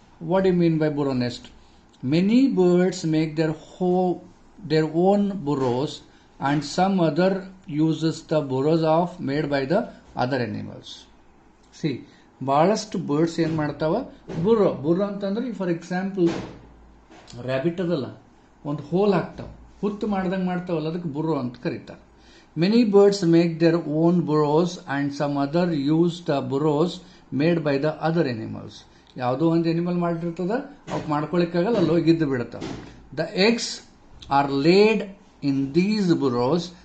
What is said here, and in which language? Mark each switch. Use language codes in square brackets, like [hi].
[en] What do you mean by burrow nest? Many birds make their own burrows and some other uses the burrows made by the other animals. [kn] See, ಬಹಳಷ್ಟು birds ಏನು ಮಾಡ್ತಾವ? ಬುರ್ರೋ ಅಂತಂದ್ರೆ, for example rabbit ಅದಲ್ಲ, ಒಂದು hole ಹಾಕ್ತಾವ, ಹುತ್ತು ಮಾಡ್ದಂಗೆ ಮಾಡ್ತಾವಲ್ಲ, ಅದಕ್ಕೆ ಬುರ್ರೋ ಅಂತ ಕರೀತಾರೆ. [en] Many birds make their own burrows and some other use the burrows made by the other animals. [kn] ಯಾವುದೋ ಒಂದು ಎನಿಮಲ್ ಮಾಡಿರ್ತದ, ಅವಕ್ಕೆ ಮಾಡ್ಕೊಳಿಕ್ಕಾಗಲ್ಲ, ಅಲ್ಲಿ ಹೋಗಿ ಇದ್ದು ಬಿಡ್ತಾವೆ. [en] The eggs are laid in these burrows.